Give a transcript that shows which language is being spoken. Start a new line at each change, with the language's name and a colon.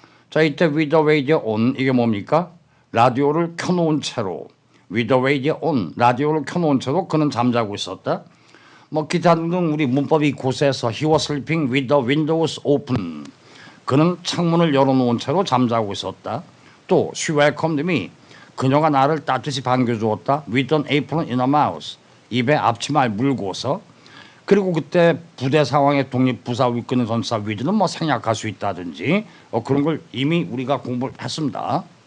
Korean: 자, 이때
English: with the radio on
Korean: 이게 뭡니까? 라디오를 켜놓은 채로 with the radio on 라디오를 켜놓은 채로 그는 잠자고 있었다. 뭐 기타 등등 우리 문법이 곳에서
English: he was sleeping with the windows open
Korean: 그는 창문을 열어놓은 채로 잠자고 있었다. 또
English: she welcomed me
Korean: 그녀가 나를 따뜻이 반겨주었다.
English: with an apron in her mouth
Korean: 입에 앞치마를 물고서. 그리고 그때 부대 상황에 독립부사 이끄는 전사 with는 뭐 생략할 수 있다든지 그런 걸 이미 우리가 공부를 했습니다.